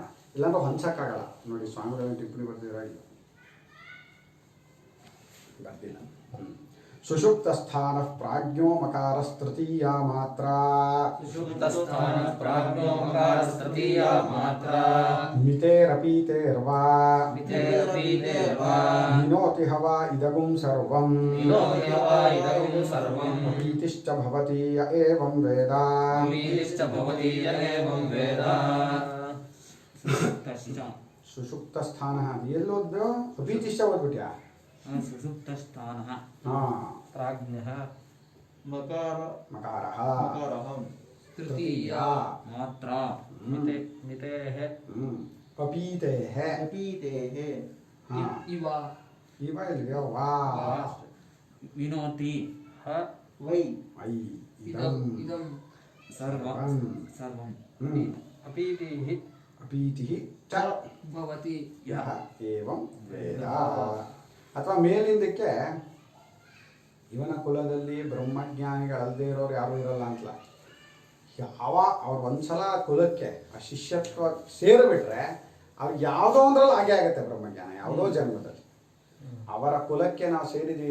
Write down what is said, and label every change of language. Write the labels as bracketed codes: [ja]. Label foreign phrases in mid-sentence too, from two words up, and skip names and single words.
[kn] ಇಲ್ಲಾಂದ್ರೆ ಹೊಂಚಕ್ಕಾಗಲ್ಲ. ನೋಡಿ ಸ್ವಾಮಿಗಳ ಟಿಪ್ಪಣಿ ಬರ್ದಿಲ್ಲ. [sa] ಸುಷುಪ್ತ ಸ್ಥಾನ ಪ್ರಾಜ್ಞೋ ಮಕಾರಸ್ತೃತೀಯ ಮಾತ್ರ ಮಿತೇರಪೀತೇರ್ವಾ ವಿನೋತಿ ಹವಾ ಇದಗುಂ ಸರ್ವಂ ಪ್ರೀತಿಶ್ಚ ಭವತಿ ಯ ಏವಂ ವೇದ. ಸುಷುಪ್ತ ಸ್ಥಾನ [kn] ಎಲ್ಲೋದ್ಯೋ ಪ್ರೀತಿಶ್ಚ ಓದ್ಬಿಟ್ಯಾ? [sa] ಸುಷುಪ್ತ ಸ್ಥಾನ ಹಾ ಪ್ರಾಜ್ಞಃ ಮಕಾರಃ तृतीया मात्रा मितेः अपीतेः अपीतेः हाँ इव इव इल्व्यो वा विनोति ह वै ऐ इदम् इदम् इदं सर्वं सर्वं अपीतिः अपीतिः च भवति ಯಹ ಏವಂ ವೇದ [kn] ಅಥವಾ ಮೇಲಿಂದಕ್ಕೆ ಇವನ ಕುಲದಲ್ಲಿ ಬ್ರಹ್ಮಜ್ಞಾನಿಗಳಲ್ಲದೆ ಇರೋರು ಯಾರು ಇರಲ್ಲ ಅಂತಲ್ಲ ಅವ್ರು ಒಂದ್ಸಲ ಕುಲಕ್ಕೆ ಆ ಶಿಷ್ಯತ್ವ ಸೇರಿಬಿಟ್ರೆ ಅವ್ರಿಗೆ ಯಾವುದೋ ಒಂದ್ರಲ್ಲಿ ಹಾಗೆ ಆಗುತ್ತೆ ಬ್ರಹ್ಮಜ್ಞಾನ ಯಾವುದೋ ಜನ್ಮದಲ್ಲಿ ಅವರ ಕುಲಕ್ಕೆ ನಾವು ಸೇರಿದ್ದೀವಿ.